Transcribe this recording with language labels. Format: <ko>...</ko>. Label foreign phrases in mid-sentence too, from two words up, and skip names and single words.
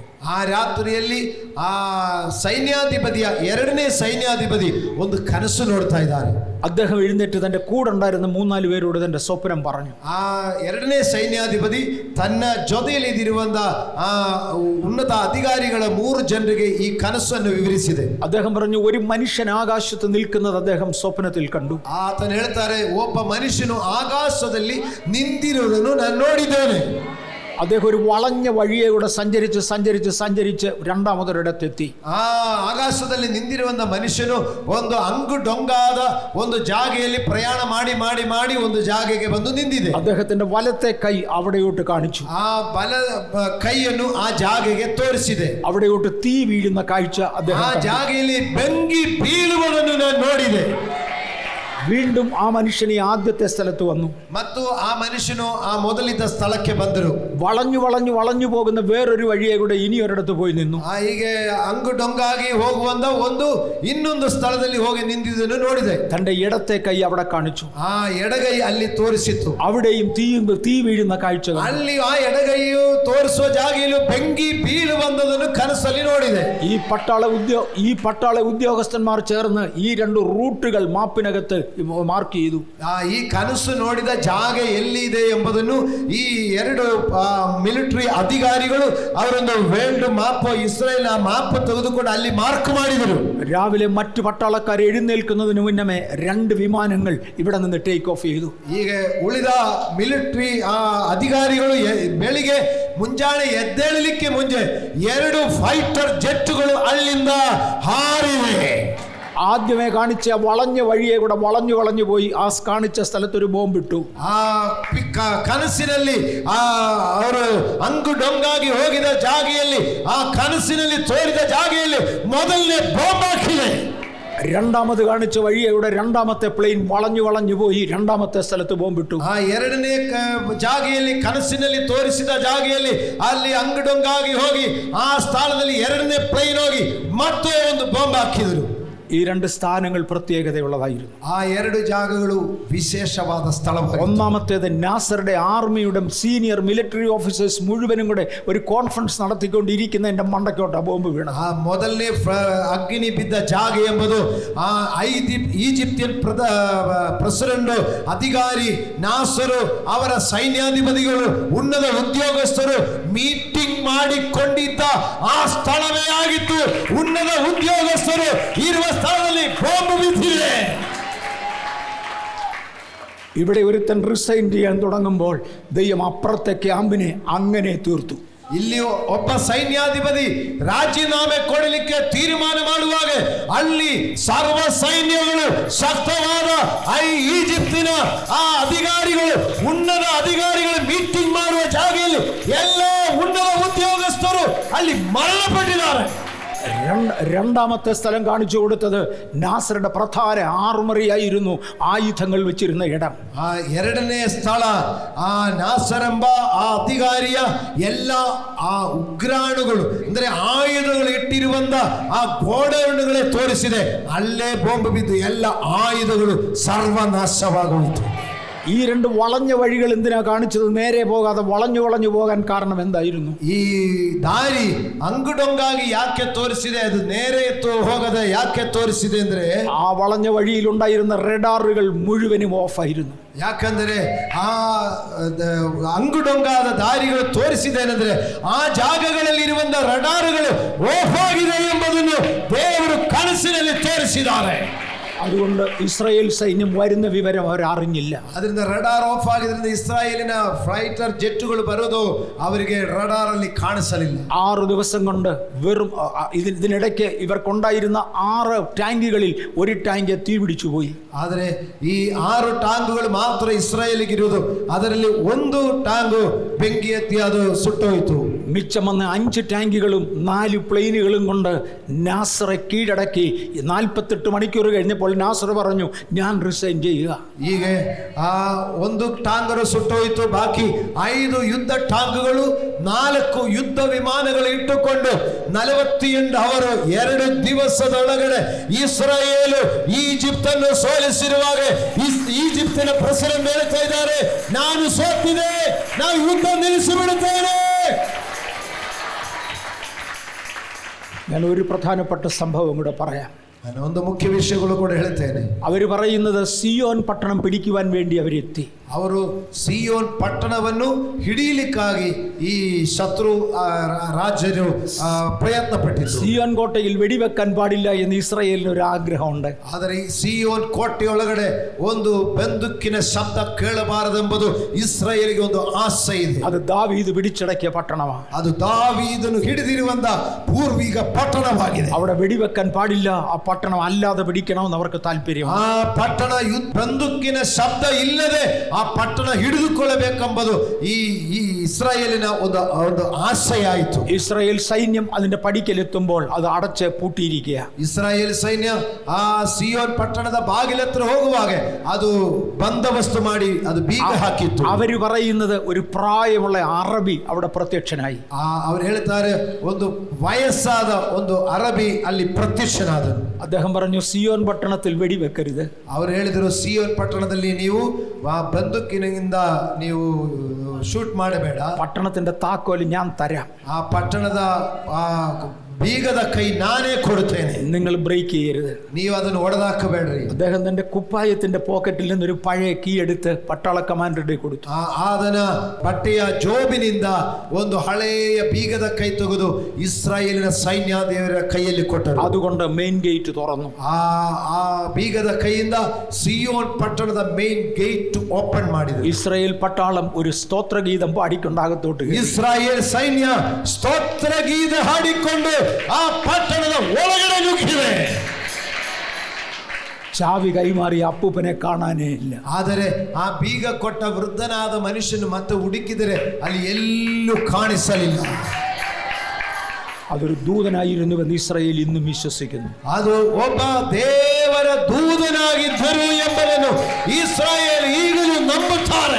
<kn>ಆ ರಾತ್ರಿಯಲ್ಲಿ ಆ ಸೈನ್ಯಾಧಿಪತಿಯ ಎರಡನೇ ಸೈನ್ಯಾಧಿಪತಿ ಒಂದು ಕನಸು ನೋಡ್ತಾ ಇದ್ದಾರೆ.</kn> <ml>അദ്ദേഹം എഴുന്നേറ്റ് തന്റെ കൂടെ ഉണ്ടായിരുന്ന 3-4 പേരോട് തന്റെ സ്വപ്നം പറഞ്ഞു.</ml> <kn>ಆ ಎರಡನೇ ಸೈನ್ಯಾಧಿಪತಿ ತನ್ನ ಜೊತೆಯಲ್ಲಿ ಇದಿರುವಂತ ಆ ಉನ್ನತ ಅಧಿಕಾರಿಗಳ 3 ಜನರಿಗೆ ಈ ಕನಸನ್ನು ವಿವರಿಸಿದೆ.</kn> <ml>അദ്ദേഹം പറഞ്ഞു, ഒരു മനുഷ്യൻ ആകാശത്ത് നിൽക്കുന്നത് അദ്ദേഹം സ്വപ്നത്തിൽ കണ്ടു.</ml> <kn>ಆತನು ಹೇಳ್ತಾರೆ, ಒಬ್ಬ ಮನುಷ್ಯನು ಆಕಾಶದಲ್ಲಿ ನಿಂತಿರುವುದನ್ನು ನಾನು ನೋಡಿದ್ದೇನೆ.</kn> <ml>അദ്ദേഹം ഒരു വളഞ്ഞ വഴിയൂടെ സഞ്ചരിച്ച് രണ്ടാമതൊരിടത്തെത്തി.</ml> <kn>ಆ ಆಕಾಶದಲ್ಲಿ ನಿಂತಿರುವಂತ ಮನುಷ್ಯನು ಒಂದು ಅಂಗು ಡೊಂಗಾದ ಒಂದು ಜಾಗೆಯಲ್ಲಿ ಪ್ರಯಾಣ ಮಾಡಿ ಒಂದು ಜಾಗೆಗೆ ಬಂದು ನಿಂತಿದೆ.</kn> <ml>അദ്ദേഹത്തിന്റെ വലത്തെ കൈ അവിടെയോട്ട് കാണിച്ചു.</ml> <kn>ಆ ಬಲ ಕೈಯನ್ನು ಆ ಜಾಗೆಗೆ ತೋರಿಸಿದೆ.</kn> <ml>അവിടെയോട്ട് തീ വീഴുന്ന കാഴ്ച അദ്ദേഹം</ml> <kn>ಆ ಜಾಗೆಯಲ್ಲಿ ಬೆಂಕಿ ಬೀಳುವುದನ್ನು ನಾನು ನೋಡಿದೆ.</kn> <ml>വീണ്ടും ആ മനുഷ്യൻ ഈ ആദ്യത്തെ സ്ഥലത്ത് വന്നു.</ml> <kn>ಮತ್ತು ಆ ಮನುಷ್ಯನು ಆ ಮೊದಲಿದ್ದ ಸ್ಥಳಕ್ಕೆ ಬಂದರು.</kn> <ml>വളഞ്ഞു പോകുന്ന വേറൊരു വഴിയെ കൂടെ ഇനി ഒരിടത്ത് പോയി നിന്നു.</ml> <kn>ಹೀಗೆ ಅಂಗು ಡೊಂಗಾಗಿ ಹೋಗುವಂತ ಇನ್ನೊಂದು ಸ್ಥಳದಲ್ಲಿ ಹೋಗಿ ನಿಂತಿದ್ದನ್ನು ನೋಡಿದೆ.</kn> <ml>തന്റെ ഇടത്തെ കൈ അവിടെ കാണിച്ചു.</ml> <kn>ಆ ಎಡಗೈ ಅಲ್ಲಿ ತೋರಿಸಿತ್ತು.</kn> <ml>അവിടെയും തീ വീഴുന്ന കാഴ്ച.</ml> <kn>ಅಲ್ಲಿ ಆ ಎಡಗೈಯು ತೋರಿಸುವ ಜಾಗೆಯಲ್ಲೂ ಬೆಂಕಿ ಬೀಳುವಂತದನ್ನು ಕನಸಲ್ಲಿ ನೋಡಿದೆ.</kn> <ml>ഈ പട്ടാള ഉദ്യോഗസ്ഥന്മാർ ചേർന്ന് ഈ 2 റൂട്ടുകൾ മാപ്പിനകത്ത് മാർക്ക് ചെയ്തു.</ml> <kn>ಈ ಕನಸು ನೋಡಿದ ಜಾಗ ಎಲ್ಲಿದೆ ಎಂಬುದನ್ನು ಈ 2 ಮಿಲಿಟರಿ ಅಧಿಕಾರಿಗಳು ಅವರೊಂದು</kn> <en>world map,</en> <kn>ಇಸ್ರೇಲ್ ಮ್ಯಾಪ್ ತೆಗೆದುಕೊಂಡು ಅಲ್ಲಿ ಮಾರ್ಕ್ ಮಾಡಿದರು.</kn> <ml>രാവിലെ മറ്റു പട്ടാളക്കാർ എഴുന്നേൽക്കുന്നതിന് മുന്നമേ 2 വിമാനങ്ങൾ ഇവിടെ നിന്ന്</ml> <en>take off</en> <ml>ചെയ്തു.</ml> <kn>ಈಗ ಉಳಿದ ಮಿಲಿಟರಿ ಅಧಿಕಾರಿಗಳು ಬೆಳಿಗ್ಗೆ ಮುಂಜಾನೆ ಎದ್ದೇಳಲಿಕ್ಕೆ ಮುಂಚೆ 2</kn> <en>fighter jets</en> <kn>ಅಲ್ಲಿಂದ ಹಾರಿವೆ.</kn> <ml>ആദ്യമേ കാണിച്ച വളഞ്ഞ വഴിയെ കൂടെ വളഞ്ഞു പോയി ആ കാണിച്ച സ്ഥലത്തൊരു ബോംബിട്ടു.</ml> <kn>ಆ ಕನಸಿನಲ್ಲಿ ಅವರು ಅಂಗು ಡೊಂಗಾಗಿ ಹೋಗಿದ ಜಾಗೆಯಲ್ಲಿ, ಆ ಕನಸಿನಲ್ಲಿ ತೋರಿದ ಜಾಗೆಯಲ್ಲಿ ಮೊದಲನೇ ಬಾಂಬ್ ಹಾಕಿದೆ.</kn> <ml>രണ്ടാമത് കാണിച്ച വഴിയുടെ രണ്ടാമത്തെ പ്ലെയിൻ വളഞ്ഞു പോയി രണ്ടാമത്തെ സ്ഥലത്ത് ബോംബിട്ടു.</ml> <kn>ಆ ಎರಡನೇ ಜಾಗೆಯಲ್ಲಿ, ಕನಸಿನಲ್ಲಿ ತೋರಿಸಿದ ಜಾಗೆಯಲ್ಲಿ ಅಲ್ಲಿ ಅಂಗಡೊಂಗಾಗಿ ಹೋಗಿ ಆ ಸ್ಥಳದಲ್ಲಿ ಎರಡನೇ ಪ್ಲೇನ್ ಹೋಗಿ ಮತ್ತೆ ಒಂದು ಬಾಂಬ್ ಹಾಕಿದರು.</kn> <ml>ഈ 2 സ്ഥാനങ്ങൾ പ്രത്യേകതയുള്ളതായിരുന്നു.</ml> <kn>ആ 2 ಜಾಗಗಳು വിശേഷವಾದ ಸ್ಥಳವಾಗಿದೆ.</kn> <ml>ഒന്നാമത്തേത് നാസറുടെ ആർമിയുടെ</ml> <en>senior military officers</en> <ml>മുഴുവനും കൂടെ ഒരു കോൺഫറൻസ് നടത്തിക്കൊണ്ടിരിക്കുന്ന എൻ്റെ മണ്ടക്കോട്ട ബോംബ് വീണു.</ml> <kn>ಆ ಮೊದಲನೇ ಅಗ್ನಿ ಬಿದ್ದ ಜಾಗ ಎಂಬುದು ಆ</kn> <en>Egyptian president</en> <kn>ಅಧಿಕಾರಿ ನಾಸರು, ಅವರ ಸೈನ್ಯಾಧಿಪತಿಗಳು, ಉನ್ನತ ಉದ್ಯೋಗಸ್ಥರು ಮೀಟಿಂಗ್ ಮಾಡಿಕೊಂಡಿದ್ದ ಆ ಸ್ಥಳವೇ ಆಗಿತ್ತು. ಉನ್ನತ ಉದ್ಯೋಗಸ್ಥರು ಇರುವ ಸ್ಥಳದಲ್ಲಿ ಬಾಂಬ್ ಬಿದ್ದಿದೆ.</kn> <ml>ഇവിടെ ഒരുത്തൻ റിസൈൻ ചെയ്യാൻ തുടങ്ങുമ്പോൾ ദൈവം അപ്പുറത്തെ ക്യാമ്പിനെ അങ്ങനെ തീർത്തു.</ml> <kn>ಇಲ್ಲಿ ಒಬ್ಬ ಸೈನ್ಯಾಧಿಪತಿ ರಾಜೀನಾಮೆ ಕೊಡಲಿಕ್ಕೆ ತೀರ್ಮಾನ ಮಾಡುವಾಗ ಅಲ್ಲಿ ಸರ್ವ ಸೈನ್ಯಗಳು ಶಕ್ತವಾದ ಈಜಿಪ್ತಿನ ಆ ಅಧಿಕಾರಿಗಳು, ಉನ್ನತ ಅಧಿಕಾರಿಗಳು ಮೀಟಿಂಗ್ ಮಾಡುವ ಜಾಗೆಯಲ್ಲಿ ಎಲ್ಲ ಉನ್ನತ ಉದ್ಯೋಗಸ್ಥರು ಅಲ್ಲಿ ಮರಣಪಟ್ಟಿದ್ದಾರೆ.</kn> <ml>രണ്ടാമത്തെ സ്ഥലം കാണിച്ചു കൊടുത്തത് നാസറുടെ പ്രധാന ആറുമറിയായിരുന്നു ആയുധങ്ങൾ വെച്ചിരുന്ന ഇടം.</ml> <kn>ಆ ಎರಡನೇ ಸ್ಥಳ ಆ ನಾಸರೆಂಬ ಆ ಅಧಿಕಾರಿಯ ಎಲ್ಲ ಆ ಉಗ್ರಾಣುಗಳು ಅಂದ್ರೆ ಆಯುಧಗಳು ಇಟ್ಟಿರುವಂತ ಆ ಗೋಡೌನ್ಗಳೇ ತೋರಿಸಿದೆ. ಅಲ್ಲೇ ಬಾಂಬ್ ಬಿದ್ದು ಎಲ್ಲ ಆಯುಧಗಳು ಸರ್ವನಾಶವಾಗೋಯಿತು.</kn> <ml>ഈ രണ്ട് വളഞ്ഞ വഴികൾ എന്തിനാ കാണിച്ചത്? നേരെ പോകാതെ വളഞ്ഞു പോകാൻ കാരണം എന്തായിരുന്നു?</ml> <kn>ಈ ದಾರಿ ಅಂಗುಡೊಂಗಾಗಿ ಯಾಕೆ ತೋರಿಸಿದೆ? ಅದು ನೇರೆ ಹೋಗದೆ ಯಾಕೆ ತೋರಿಸಿದೆ ಅಂದ್ರೆ</kn> <ml>ആ വളഞ്ഞ വഴിയിൽ ഉണ്ടായിരുന്ന റഡാറുകൾ മുഴുവനും ഓഫായിരുന്നു.</ml> <kn>ಯಾಕಂದ್ರೆ ಆ ಅಂಗುಡೊಂಗಾದ ದಾರಿಗಳು ತೋರಿಸಿದೇನೆಂದ್ರೆ ಆ ಜಾಗಗಳಲ್ಲಿ ಇರುವಂತ ರಡಾರುಗಳು ಓಫ್ ಆಗಿದೆ ಎಂಬುದನ್ನು ದೇವರು ಕನಸಿನಲ್ಲಿ ತೋರಿಸಿದ್ದಾರೆ.</kn> <ml>അതുകൊണ്ട് ഇസ്രായേൽ സൈന്യം വരുന്ന വിവരം അവർ അറിഞ്ഞില്ല.</ml> <kn>ಅದರಿಂದ</kn> <en>radar off</en> <kn>ಆಗಿದ್ರಿಂದ ಇಸ್ರಾಯೇಲಿನ</kn> <en>fighter jets</en> <kn>ಬರೋದು ಅವರಿಗೆ ರಡಾರ್ ಅಲ್ಲಿ ಕಾಣಿಸಲಿಲ್ಲ.</kn> <ml>6 ദിവസം കൊണ്ട് വെറും ഇതിനിടയ്ക്ക് ഇവർക്കുണ്ടായിരുന്ന 6 ടാങ്കുകളിൽ ഒരു ടാങ്ക് തീ പിടിച്ചു പോയി.</ml> <kn>ಆದರೆ ಈ 6 ಟಾಂಗುಗಳು ಮಾತ್ರ ಇಸ್ರಾಯೇಲಿಗೆ ಇರುವುದು. ಅದರಲ್ಲಿ ಒಂದು ಟಾಂಗು ಬೆಂಕಿ ಹತ್ತಿ ಅದು ಸುಟ್ಟೋಯಿತು.</kn> <ml>മിച്ചം വന്ന 5 ടാങ്കുകളും 4 പ്ലെയിനുകളും കൊണ്ട് നാസറെ കീഴടക്കി 48 മണിക്കൂർ കഴിഞ്ഞപ്പോൾ നാസർ പറഞ്ഞു, ഞാൻ റിസൈൻ ചെയ്യുക.</ml> <kn>ಹೀಗೆ ಆ ಒಂದು ಟಾಂಗರು ಸುಟ್ಟೋಯಿತು. ಬಾಕಿ 5 ಯುದ್ಧ ಟಾಂಗುಗಳು 4 ಯುದ್ಧ ವಿಮಾನಗಳು ಇಟ್ಟುಕೊಂಡು 48 ಅವರು 2 ದಿವಸದೊಳಗಡೆ ಇಸ್ರಾಯೇಲು ಈಜಿಪ್ಟ್ ಅನ್ನು ಸೋಲಿಸಿರುವಾಗ ಈಜಿಪ್ಟಿನ ಪ್ರೆಸಿಡೆಂಟ್ ಹೇಳ್ತಾ ಇದ್ದಾರೆ, ನಾನು ಸೋತಿದೆ, ನಾವು ಯುದ್ಧ ನಿಲ್ಲಿಸಿಬಿಡುತ್ತೇನೆ.</kn> <ml>ഞാൻ ഒരു പ്രധാനപ്പെട്ട സംഭവം കൂടെ പറയാം.</ml> <kn>ನಾನು ಒಂದು ಮುಖ್ಯ ವಿಷಯಗಳು ಕೂಡ ಹೇಳ್ತೇನೆ.</kn> <ml>അവർ പറയുന്നത് സിയോൻ പട്ടണം പിടിക്കുവാൻ വേണ്ടി അവരെത്തി.</ml> <kn>ಅವರು ಸಿಯೋನ್ ಪಟ್ಟಣವನ್ನು ಹಿಡಿಯಲಿಕ್ಕಾಗಿ ಈ ಶತ್ರು ರಾಜ್ಯರು ಪ್ರಯತ್ನ ಪಟ್ಟಿದ್ರು.</kn> <ml>സിയോൻ കോട്ടയിൽ വെടിവെക്കാൻ പാടില്ല എന്ന് ഇസ്രായേലിന് ഒരു ആഗ്രഹമുണ്ട്.</ml> <kn>ಆದರೆ ಈ ಸಿಯೋನ್ ಕೋಟೆಯೊಳಗಡೆ ಒಂದು ಬಂದೂಕಿನ ಶಬ್ದ ಕೇಳಬಾರದೆಂಬುದು ಇಸ್ರಾಯೇಲಿಗೆ ಒಂದು ಆಸೆ ಇದೆ.</kn> <ml>അത് ദാവീദ് പിടിച്ചടക്കിയ പട്ടണമാണ്.</ml> <kn>ಅದು ದಾವೀದನು ಹಿಡಿದಿರುವಂತ ಪೂರ್ವಿಕ ಪಟ್ಟಣವಾಗಿದೆ.</kn> <ml>അവിടെ വെടിവെക്കാൻ പാടില്ല, ആ പട്ടണം അല്ലാതെ പിടിക്കണമെന്ന് അവർക്ക് താല്പര്യം.</ml> <kn>ಆ ಪಟ್ಟಣ ಬಂದೂಕಿನ ಶಬ್ದ ಇಲ್ಲದೆ ಆ ಪಟ್ಟಣ ಹಿಡಿದುಕೊಳ್ಳಬೇಕೆಂಬುದು ಈ ಇಸ್ರಾಯೇಲಿನ ಒಂದು ಆಸೆಯಾಯಿತು.</kn> <ml>ഇസ്രായേൽ സൈന്യം അതിന്റെ പടിക്കലെത്തുമ്പോൾ അത് അടച്ച് പൂട്ടിയിരിക്കുക.</ml> <kn>ಇಸ್ರಾಯೇಲ್ ಸೈನ್ಯ ಆ ಸಿಯೋನ್ ಪಟ್ಟಣದ ಬಾಗಿಲತ್ರ ಹೋಗುವಾಗ ಅದು ಬಂದೋಬಸ್ತು ಮಾಡಿ ಅದು ಬೀಗ ಹಾಕಿತ್ತು.</kn> <ml>അവർ പറയുന്നത് ഒരു പ്രായമുള്ള അറബി അവിടെ പ്രത്യക്ഷനായി.</ml> <kn>ಅವರು ಹೇಳ್ತಾರೆ, ಒಂದು ವಯಸ್ಸಾದ ಒಂದು ಅರಬಿ ಅಲ್ಲಿ ಪ್ರತ್ಯಕ್ಷನಾದನು.</kn> <ml>അദ്ദേഹം പറഞ്ഞു, സിയോൻ പട്ടണത്തിൽ വെടിവെക്കരുത്.</ml> <kn>ಅವರು ಹೇಳಿದರು, ಸಿಯೋನ್ ಪಟ್ಟಣದಲ್ಲಿ ನೀವು ಬಂದೂಕಿನಿಂದ ನೀವು ಶೂಟ್ ಮಾಡಬೇಡ,</kn> <ml>പട്ടണത്തിന്റെ താക്കോല് ഞാൻ തരാം,</ml> <kn>ಆ ಪಟ್ಟಣದ ಬೀಗದ ಕೈ ನಾನೇ ಕೊಡುತ್ತೇನೆ,</kn> <ml>നിങ്ങൾ ബ്രേക്ക് ചെയ്യരുത്,</ml> <kn>ನೀವು ಅದನ್ನು ಒಡೆದಾಕಬೇಡ್ರಿ.</kn> <ml>അദ്ദേഹം തന്റെ കുപ്പായത്തിന്റെ പോക്കറ്റിൽ നിന്നൊരു പഴയ കീ എടുത്ത് പട്ടാള കമാൻഡറുടെ കൊടുത്തു.</ml> <kn>ಆದನ ಬಟ್ಟೆಯ ಜೋಬಿನಿಂದ ಒಂದು ಹಳೆಯ ಬೀಗದ ಕೈ ತೆಗೆದು ಇಸ್ರಾಯೇಲಿನ ಸೈನ್ಯಾಧಿಪತಿಯ ಕೈಯಲ್ಲಿ ಕೊಟ್ಟರು.</kn> <ml>അതുകൊണ്ട്</ml> <en>main gate</en> <ml>തുറന്നു.</ml> <kn>ಆ ಬೀಗದ ಕೈಯಿಂದ ಸಿಯೋನ್ ಪಟ್ಟಣದ</kn> <en>main gate open</en> <kn>ಮಾಡಿದರು.</kn> <ml>ഇസ്രായേൽ പട്ടാളം ഒരു സ്തോത്രഗീതം പാടിക്കൊണ്ടാകത്തോട്ട്</ml> <kn>ಇಸ್ರಾಯೇಲ್ ಸೈನ್ಯ ಸ್ತೋತ್ರ ಗೀತ ಹಾಡಿಕೊಂಡು ಆ ಪಟ್ಟಣದ ಒಳಗಡೆ ನುಗ್ಗಿವೆ.</kn> <ml>ചാവി കൈമാറിയ അപ്പൂപ്പനെ കാണാനേ ഇല്ല.</ml> <kn>ಆದರೆ ಆ ಬೀಗ ಕೊಟ್ಟ ವೃದ್ಧನಾದ ಮನುಷ್ಯನು ಮತ್ತೆ ಹುಡುಕಿದರೆ ಅಲ್ಲಿ ಎಲ್ಲೂ ಕಾಣಿಸಲಿಲ್ಲ.</kn> <ml>അതൊരു ദൂതനായിരുന്നുവെന്ന് ഇസ്രായേൽ ഇന്നും വിശ്വസിക്കുന്നു.</ml> <kn>ಅದು ಒಬ್ಬ ದೇವರ ದೂತನಾಗಿದ್ದರು ಎಂಬುದನ್ನು ಇಸ್ರಾಯೇಲ್ ಈಗಲೂ ನಂಬುತ್ತಾರೆ.</kn>